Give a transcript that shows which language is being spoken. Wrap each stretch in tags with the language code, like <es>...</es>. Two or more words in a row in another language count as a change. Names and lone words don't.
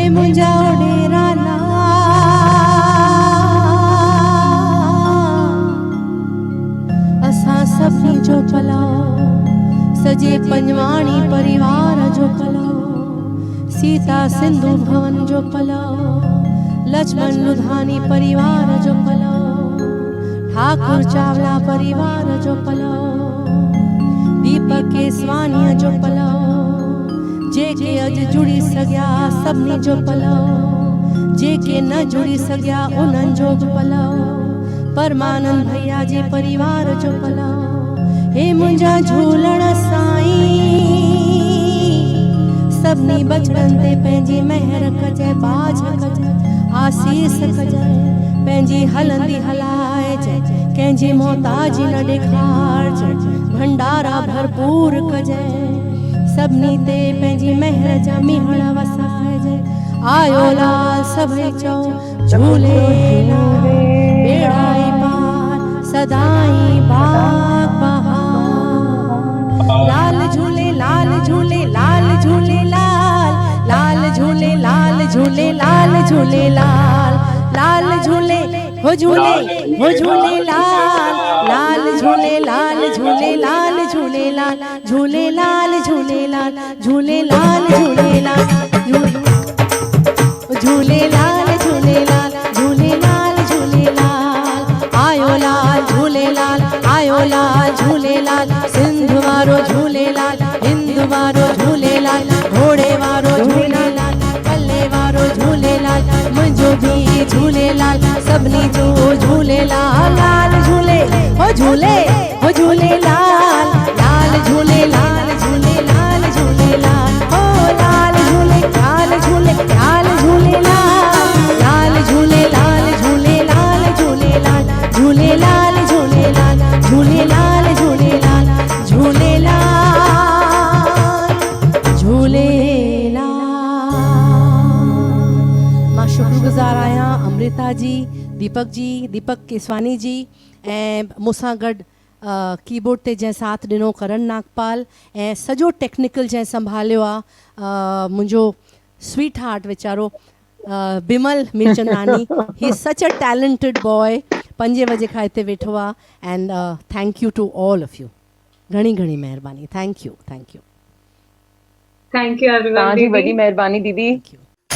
<sd>मुंहिंजा डेरा ला असां सभिनी जो भलाओ सजे पंजवाणी परिवार जो भलाओ सीता सिंधु भवन जो भलाओ लक्ष्मण लुधानी परिवार जो भलाओ ठाकुर चावला परिवार जो भलाओ दीपक केसवानी जो भलाओ जेके अॼु जुड़ी सघिया सभिनी जो भलाओ जेके न जुड़ी सघिया उन्हनि जो बि भलाओ परमानंद भैया जे परिवार जो भलाओ हे मुंहिंजा झूलण साईं सभिनी बचड़नि ते पंहिंजी महर कजे बाझ कजे आसीस कजे पंहिंजी हलंदी हलाइजे कंहिंजी मोहताजी न ॾेखारजे भंडारा भरपूर कजे सभिनी ते पंहिंजी महर जा मीहण वसाइजे आयो लाल सभई चओ झूलेलाल बेड़ाई पार सदाई बाग बहार लाल झूले लाल झूले लाल झूले लाल लाल झूले लाल झूले लाल झूले लाल लाल झूले हो झूले लाल लाल झूले लाल झूले लाल झूले लाल झूले लाल झूले लाल झूले लाल झूले लाल झूले लाल झूले लाल झूले लाल झूले लाल आयो लाल झूले लाल आयो लाल झूले लाल सिंध वारो झूले लाल हिंद वारो झूले लाल घोड़े वारो झूले लाल पल्ले वारो झूले लाल मुंहिंजो भी झूले लाल सभिनी जो झूले लाल लाल झूले हो झूले लाल लाल झूले लाल झूले लाल झूले लाल हो लाल झूले लाल झूले लाल झूले लाल लाल झूले लाल झूले लाल झूले लाल झूले लाल झूले लाल झूले लाल झूले लाल झूले लाल झूले लाल मां शुक्रगुज़ार आहियां अमृता जी दीपक केसवानी जी ऐं मूंसां गॾु कीबोर्ड ते जंहिं साथ ॾिनो करण नागपाल ऐं सॼो टेक्निकल जंहिं संभालियो आहे मुंहिंजो</sd> <en>sweet heart</en> <sd>वीचारो बिमल मिर्चंदानी</sd> <en>he is such a talented boy</en> <sd>5 बजे खां हिते वेठो आहे</sd> <en>and thank you to all of you</en> <sd>घणी घणी महिरबानी</sd> <en>thank you Thank you everyone.</en> <sd>तव्हांजी दीदी. वॾी महिरबानी दीदी</sd> <en>thank you</en>